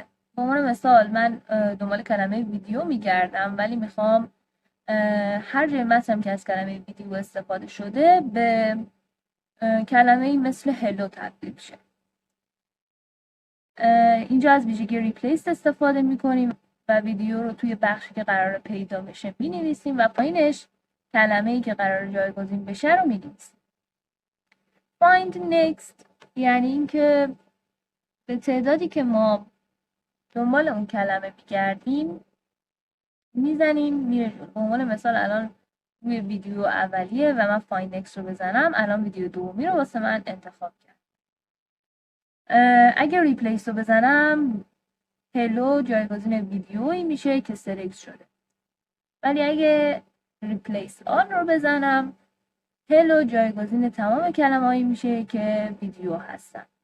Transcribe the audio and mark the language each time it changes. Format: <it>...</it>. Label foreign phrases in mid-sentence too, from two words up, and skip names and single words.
<fa>به عنوان مثال من دنبال کلمه ویدیو میگردم، ولی میخوام هر جای متنم که از کلمه ویدیو استفاده شده به کلمه مثل هلو تبدیل شه. اینجا از ویژگی ریپلیس استفاده میکنیم و ویدیو رو توی بخشی که قرار پیدا بشه مینویسیم و پایینش کلمه‌ای که قرار جایگزین بشه رو مینویسیم.</fa> <en>find next</en> <fa>یعنی اینکه به تعدادی که ما دنبال اون کلمه میگردیم میزنیم میره جلو. به عنوان مثال الان روی ویدیو اولیه و من</fa> <en>find next</en> <fa>رو بزنم، الان ویدیو دومی رو واسه من انتخاب کرد. اگر ریپلیس رو بزنم، هلو جایگزین ویدیویی میشه که سلکت شده. ولی اگه</fa> <en>replace all</en> <fa>رو بزنم، هلو جایگزین تمام کلمه‌ای میشه که ویدیو هستن.</fa>